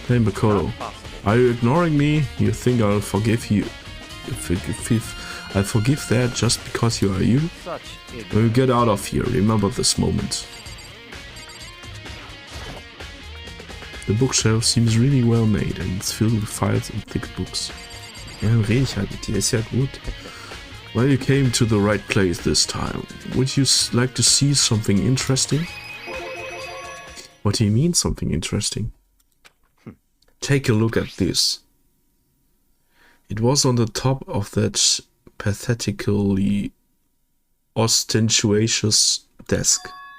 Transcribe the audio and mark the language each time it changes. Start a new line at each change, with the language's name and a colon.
English: Hey Makoto, are you ignoring me? You think I'll forgive you? I'll forgive that just because you are you? When we get out of here, remember this moment. The bookshelf seems really well made and it's filled with files and thick books.
German: Ja, dann rede ich halt mit dir, ist ja gut.
English: Well, you came to the right place this time. Would you like to see something interesting? What do you mean, something interesting? Take a look at this. It was on the top of that pathetically ostentatious desk.